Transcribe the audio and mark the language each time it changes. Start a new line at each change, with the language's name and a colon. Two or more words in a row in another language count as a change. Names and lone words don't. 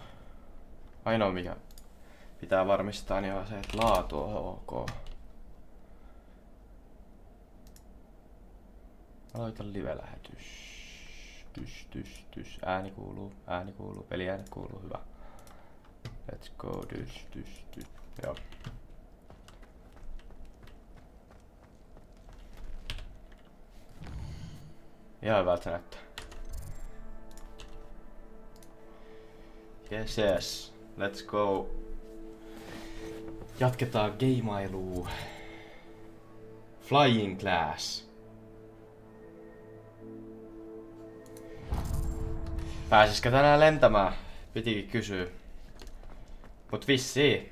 Finnish: Ainoa mikä pitää varmistaa niin on se, että laatu on ok. Aloita live-lähetys. Ääni kuuluu, peliäänet kuuluu, hyvä.
English: Let's go,
Finnish: Joo. Ihan hyvältä näyttää.
English: Yes. Let's go.
Finnish: Jatketaan geimailua.
English: Flying class.
Finnish: Pääsiskö tänään lentämään? Pitikin kysyä. Mut vissiin.